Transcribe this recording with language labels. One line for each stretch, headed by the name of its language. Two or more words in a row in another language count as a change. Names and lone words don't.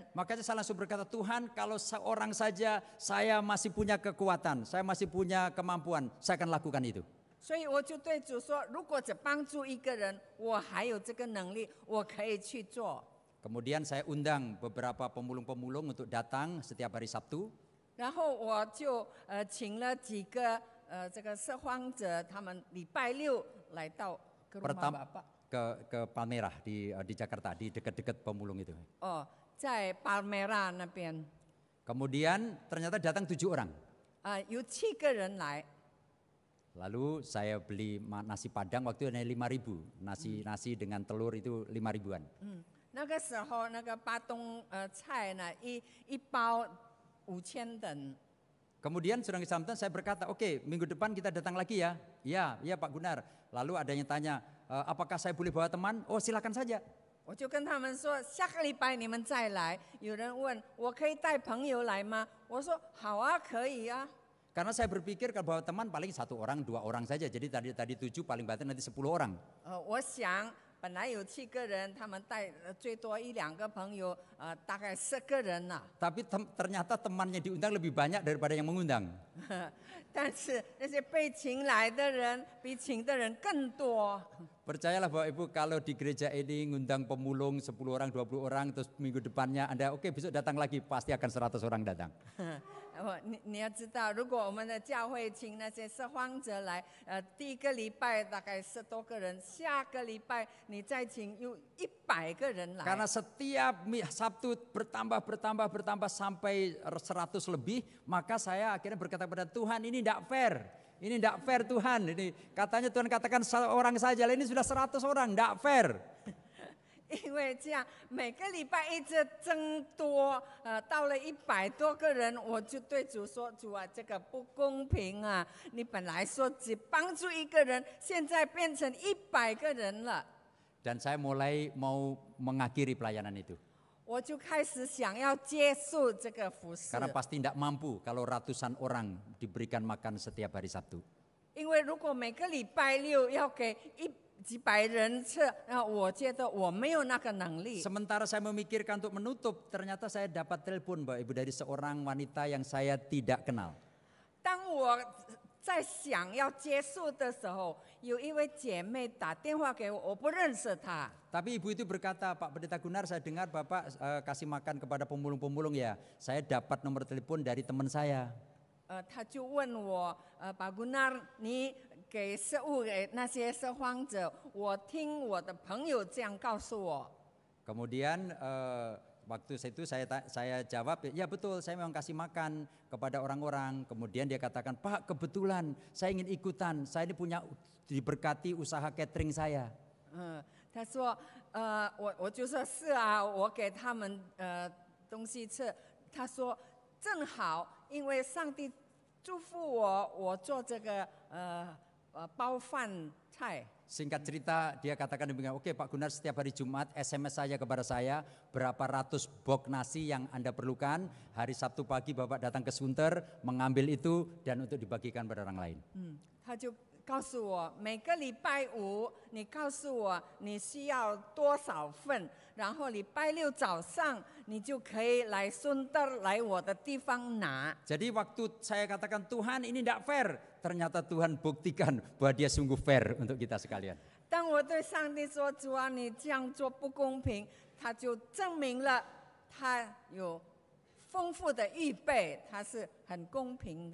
Indonesian: Makanya saya langsung berkata, Tuhan, kalau seorang saja saya masih punya kekuatan, saya masih punya kemampuan, saya akan lakukan itu.
Chinese: 所以我就对主说，如果只帮助一个人，我还有这个能力，我可以去做。
Indonesian: Kemudian saya undang beberapa pemulung-pemulung untuk datang setiap hari Sabtu.
Chinese: 然后我就请了几个这个拾荒者，他们礼拜六来到
Indonesian: ke rumah Bapak。 ke Palmerah di Jakarta, di dekat-dekat pemulung itu.
Chinese: 在 Palmerah 那边。
Indonesian: Kemudian ternyata datang 7 orang.
Chinese: 有7个人来。
Indonesian: Lalu saya beli nasi padang waktu itu 5.000, nasi dengan telur itu 5.000-an.
Chinese: 那个时候那个巴东菜呢，一包5000等。
Indonesian: Kemudian Saudara Samson saya berkata, oke, minggu depan kita datang lagi ya. Iya Pak Gunar. Lalu ada yang tanya, apakah saya boleh bawa teman? Oh silakan saja.
Chinese: 我就跟他们说，下个礼拜你们再来。有人问我可以带朋友来吗？我说好啊，可以啊。
Indonesian: Karena saya berpikir bahwa teman paling 1 orang, 2 orang saja. Jadi tadi 7 paling banyak nanti 10 orang.
Chinese: 我想本来有7个人，他们带最多1、2个朋友，大概10个人了。
Indonesian: Tapi ternyata temannya diundang lebih banyak daripada yang mengundang.
Chinese: 但是那些被请来的人比请的人更多。
Indonesian: Percayalah Bapak Ibu, kalau di gereja ini ngundang pemulung 10 orang, 20 orang, terus minggu depannya Anda oke besok datang lagi, pasti akan 100 orang datang.
Chinese: 你要知道，如果我们的教会请那些拾荒者来，第1个礼拜大概10多个人，下个礼拜你再请有100个人来。
Indonesian: Karena setiap Sabtu bertambah sampai 100 lebih, maka saya akhirnya berkata kepada Tuhan, ini tidak fair. Ini tidak fair Tuhan. Ini katanya Tuhan katakan 1 orang saja, ini sudah 100 orang, tidak fair.
Chinese: 因为这样每个礼拜一直增多，到了100多个人，我就对主说：“主啊，这个不公平啊！你本来说只帮助1个人，现在变成100个人了。”
Indonesian: Dan saya mulai mau mengakhiri pelayanan itu.
Chinese: 我就开始想要结束这个服事，
Indonesian: Karena pasti tidak mampu kalau ratusan orang diberikan makan setiap hari Sabtu.
Chinese: 因为如果每个礼拜6要给几百人吃，我觉得我没有那个能力。
Indonesian: Sementara saya memikirkan untuk menutup, ternyata saya dapat telepon Bapak Ibu dari seorang wanita yang saya tidak kenal.
Chinese: 当我在想要结束的时候，有一位姐妹打电话给我，我不认识她。
Indonesian: Tapi ibu itu berkata, Pak Pendeta Gunar, saya dengar Bapak kasih makan kepada pemulung-pemulung ya. Saya dapat nomor telepon dari teman saya.
Chinese: 她就问我，巴古纳，你给食物给那些拾荒者，我听我的朋友这样告诉我。
Indonesian: Kemudian waktu itu saya jawab, ya betul, saya memang kasih makan kepada orang-orang. Kemudian dia katakan, Pak kebetulan saya ingin ikutan, saya ini punya diberkati usaha catering saya.
Chinese: 他说，我就说是啊，我给他们东西吃。他说正好，因为上帝祝福我，我做这个包饭菜。
Indonesian: Singkat cerita dia katakan demikian, oke Pak Gunar setiap hari Jumat SMS saja kepada saya berapa ratus box nasi yang Anda perlukan. Hari Sabtu pagi Bapak datang ke Sunter mengambil itu dan untuk dibagikan pada orang lain.
Chinese: 他就告诉我，每个礼拜5你告诉我你需要多少份，然后礼拜6早上你就可以来顺德来我的地方拿。
Indonesian: Jadi waktu saya katakan Tuhan ini tidak fair, ternyata Tuhan buktikan bahwa dia sungguh fair untuk kita sekalian.
Chinese: 当我对上帝说：“主啊，你这样做不公平。” 他就证明了他有丰富的预备，他是很公平的。